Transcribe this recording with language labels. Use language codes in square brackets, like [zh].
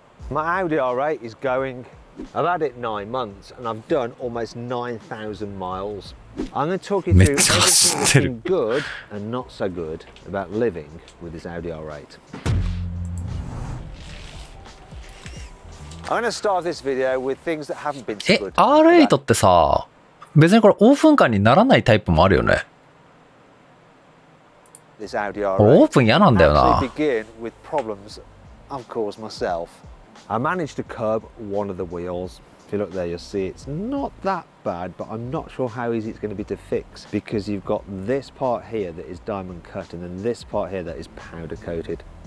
[en] My Audi R8 is going. I've had it 9 months and I've done almost 9,000 miles. I'm going to talk you through everything that's been good and not so good about living with this Audi R8. I'm going to start this video with things that haven't been so good. [ja] R8 ってさ、別にこれオープンカーにならないタイプもあるよね。 [en] This Audi R8 [ja] オープン嫌なんだよな。 [en] begin with problems I've caused myself. I managed to curb one of the wheels. If you look there, you'll see it's not that bad, but I'm not sure how easy it's going to be to fix because you've got this part here that is diamond cut and then this part here that is powder coated.